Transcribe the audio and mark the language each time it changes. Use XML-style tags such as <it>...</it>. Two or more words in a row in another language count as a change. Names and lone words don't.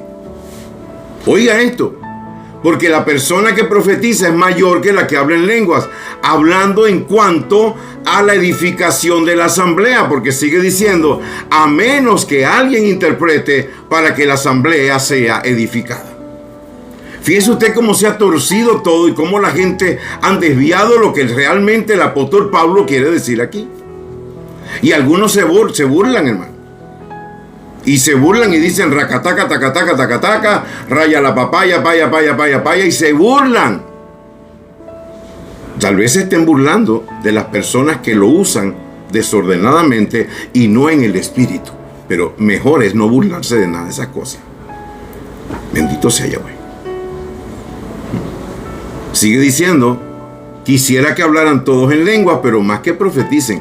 <es>Oiga esto, porque la persona que profetiza es mayor que la que habla en lenguas, hablando en cuanto a la edificación de la asamblea, porque sigue diciendo, a menos que alguien interprete para que la asamblea sea edificada. Fíjese usted cómo se ha torcido todo y cómo la gente han desviado lo que realmente el apóstol Pablo quiere decir aquí. Y algunos se burlan, hermano. Y se burlan y dicen racataca, tacataca, tacataca, raya la papaya, paya, paya, paya, paya, y se burlan. Tal vez se estén burlando de las personas que lo usan desordenadamente y no en el espíritu. Pero mejor es no burlarse de nada de esas cosas. Bendito sea Yahweh. Sigue diciendo, quisiera que hablaran todos en lengua, pero más que profeticen.</es>